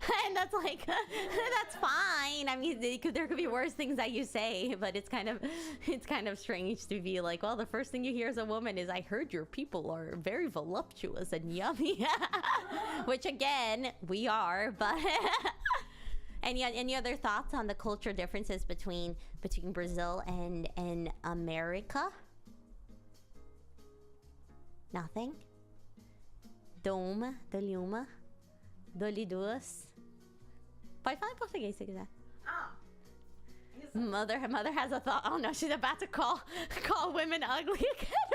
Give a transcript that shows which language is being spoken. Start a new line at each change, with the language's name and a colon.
English: And that's like, that's fine. I mean, there could be worse things that you say, but it's kind of strange to be like, well, the first thing you hear as a woman is, I heard your people are very voluptuous and yummy. Which again, we are, but any other thoughts on the cultural differences between Brazil and America? Nothing?
Portuguese: Doma, dou-lhe uma, dou-lhe duas. Pode falar em português se quiser.
English: Mother has a thought. Oh no, she's about to call women ugly again.